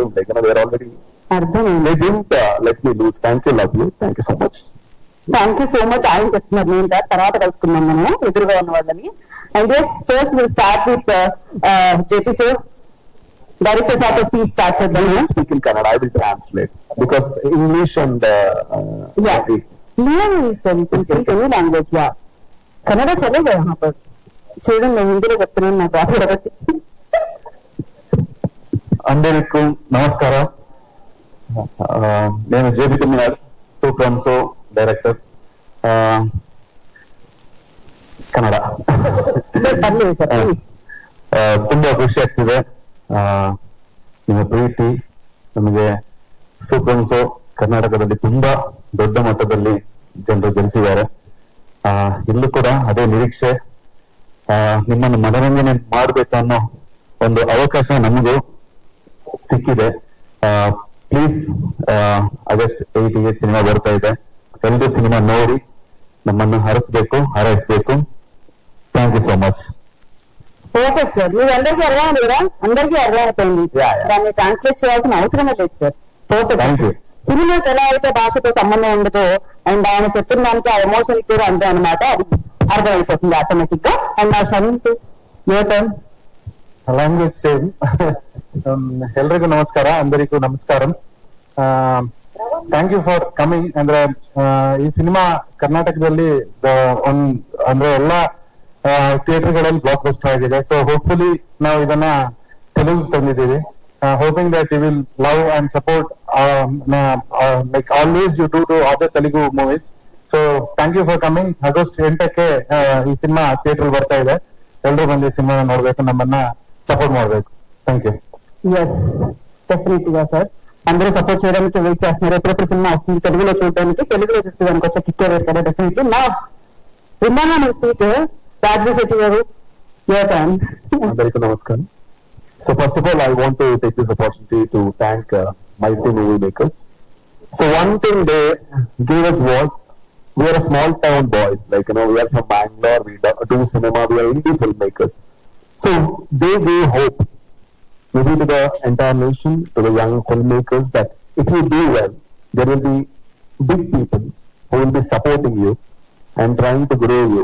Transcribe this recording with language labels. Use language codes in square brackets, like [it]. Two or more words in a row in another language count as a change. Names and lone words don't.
[en] Like, they are already. [te] అర్థమైంది. [en] They didn't let me lose. Thank you, lovely. Thank you so much. thank you so much. [te] ఆయన చెప్తున్నారు, నేను తర్వాత కలుసుకున్నాం మనం ఎదురుగా ఉన్న వాళ్ళని. [en] and yes, first will start with JP sir. director sir please start [te] చేద్దాం. [en] I will speak in Kannada. I will translate because English and any language. [hi] या, कन्नड़ चलेगा यहाँ पर. [te] చూడండి, నేను హిందీలో చెప్తున్నాను, నాకు రాదు కాబట్టి. అందరికీ నమస్కారం. నేను JP Kumar, [kn] ಸೂಪ್ರಂಸೋ ಡೈರೆಕ್ಟರ್ ಕನ್ನಡ. ತುಂಬಾ ಖುಷಿ ಆಗ್ತಿದೆ. ನಿಮ್ಮ ಪ್ರೀತಿ ನಮಗೆ ಸೂಪ್ರಂಸೋ ಕರ್ನಾಟಕದಲ್ಲಿ ತುಂಬಾ ದೊಡ್ಡ ಮಟ್ಟದಲ್ಲಿ ಜನರು ಗೆಲ್ಲಿಸಿದ್ದಾರೆ. ಇಲ್ಲೂ ಕೂಡ ಅದೇ ನಿರೀಕ್ಷೆ, ನಿಮ್ಮನ್ನು ಮನರಂಜನೆ ಮಾಡ್ಬೇಕು ಅನ್ನೋ ಒಂದು ಅವಕಾಶ ನಮಗೂ ಸಿಕ್ಕಿದೆ. ಪ್ಲೀಸ್, ಆಗಸ್ಟ್ 8ಗೆ ಸಿನಿಮಾ ಬರ್ತಾ ಇದೆ. ಎಲ್ಲರೂ ಸಿನಿಮಾ ನೋಡಿ ನಮ್ಮನ್ನು ಹಾರೈಸಬೇಕು. [en] thank you so much. [te] పర్ఫెక్ట్ సార్, మీరు అందరికీ అర్థమైంది కదా? అందరికీ అర్థమైపోయింది, దాన్ని ట్రాన్స్లేట్ చేయాల్సిన అవసరమే లేదు సార్. పర్ఫెక్ట్. సినిమాకి ఎలా అయితే భాషతో సంబంధం ఉండదో అండ్ ఆయన చెప్పిన దానికి ఆ ఎమోషన్ కూడా అంతే అనమాట, అది అర్థమైపోతుంది ఆటోమేటిక్ గా. అండ్ నా షమీల్ సార్, [en] your turn. language same. [kn] ಎಲ್ರಿಗೂ ನಮಸ್ಕಾರ, [te] అందరికీ నమస్కారం. [en] thank you for coming. [kn] ಅಂದ್ರೆ ಈ ಸಿನಿಮಾ ಕರ್ನಾಟಕದಲ್ಲಿ ಅಂದ್ರೆ ಎಲ್ಲ ಥಿಯೇಟರ್ ಗಳಲ್ಲಿ ಬ್ಲಾಕ್ ಬಸ್ಟರ್ ಆಗಿದೆ. [en] so hopefully [kn] ನಾವು ಇದನ್ನ ತೆಲುಗು ತಂದಿದ್ದೀವಿ. [en] Hoping that you will love and support like always you do to other Telugu movies. So thank you for coming. [kn] August 8ಕ್ಕೆ ಈ ಸಿನಿಮಾ ಥಿಯೇಟರ್ ಬರ್ತಾ ಇದೆ. ಎಲ್ಲರೂ ಬಂದು ಈ ಸಿನಿಮಾ ನೋಡ್ಬೇಕು, ನಮ್ಮನ್ನ ಸಪೋರ್ಟ್ ಮಾಡ್ಬೇಕು. [en] thank you. [te] ఎస్ డెఫినెట్ గా సార్, అందరూ సపోర్ట్ చేయడానికి వెయిట్ చేస్తున్నారు. ఎప్పుడెప్పుడు సినిమా వస్తుంది తెలుగులో చూడడానికి, తెలుగులో చూస్తే దానికి వచ్చే కిక్ కదా డెఫినెట్లీ. నా విన్నాను మీ స్పీచ్. రాజు శెట్టి గారు, [en] your turn. [te] అందరికీ నమస్కారం. [en] So first of all, I want to take this opportunity to thank Mighty Movie Makers. So one thing they gave us was, we are a small town boys, like, you know, we are from Bangalore, we do cinema, we are indie filmmakers. So they gave hope, maybe to the entire nation, to the young filmmakers, that if you do well, there will be big people who will be supporting you and trying to grow you.